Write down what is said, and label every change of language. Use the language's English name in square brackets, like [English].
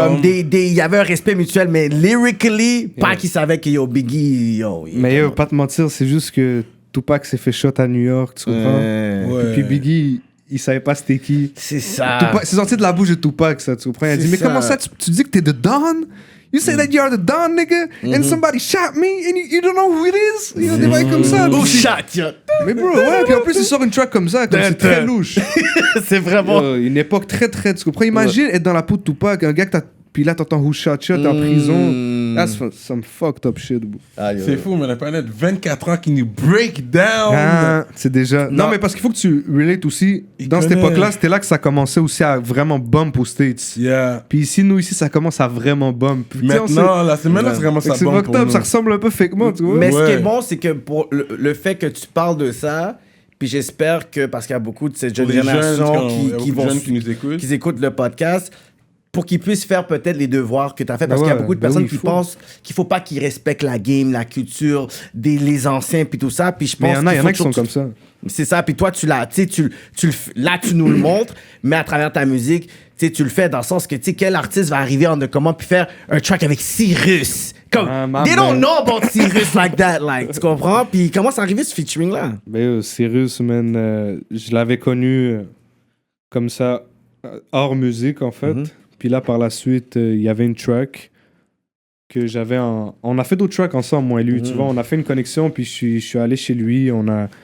[French] Comme il y avait un respect mutuel, mais lyrically, Pac, il savait que, yo, Biggie, yo... Mais yo, pas te mentir, c'est juste que Tupac s'est fait shot à New York, tu comprends? Et puis Biggie... Il savait pas c'était qui. C'est ça. C'est sorti de la bouche de Tupac, ça, tu comprends? Il a dit, mais comment ça, tu dis que t'es the Don? [English] You say that you're the Don, nigga, and somebody shot me, and you don't know who it is? You know, [French] des bails comme ça. Oh, shot, yo. Mais bro, ouais, puis en plus, il sort une track comme ça, comme c'est très louche. C'est vraiment... Une époque très, tu comprends? Imagine être dans la peau de Tupac, un gars que t'as... Puis là, t'entends Who Shot Shot en prison. [English] That's some fucked up shit, bro. [French] C'est fou, mais la planète 24 ans qui nous [English] break down. [French] C'est déjà... Non, mais parce qu'il faut que tu relates aussi. Dans cette époque-là, c'était là que ça commençait aussi à vraiment bump aux States. Yeah. Puis ici, nous, ici, ça commence à vraiment bump. Maintenant, la semaine là, c'est vraiment ça bump pour nous. Ça ressemble un peu fakement, tu vois. Mais ce qui est bon, c'est que pour le fait que tu parles de ça... Puis j'espère que, parce qu'il y a beaucoup de cette jeune génération qui écoutent le podcast, pour qu'ils puissent faire peut-être les devoirs que tu as fait. Parce qu'il y a beaucoup de personnes qui pensent qu'il ne faut pas qu'ils respectent la game, la culture, les anciens, puis tout ça. Puis je pense il y en a qui sont comme ça. C'est ça. Puis toi, là, tu nous le montres, mais à travers ta musique, tu le fais dans le sens que, quel artiste va arriver en comment puis faire un track avec Cyrus? [English] Comme, they don't know about Cyrus like that, like, [French] tu comprends? Puis comment c'est arrivé ce featuring-là? Ben, Cyrus, man, je l'avais connu comme ça, hors musique, en fait. Puis là, par la suite, il y avait une track que j'avais en... On a fait d'autres tracks ensemble, moi et lui, tu vois. On a fait une connexion, puis je suis allé chez lui, on a...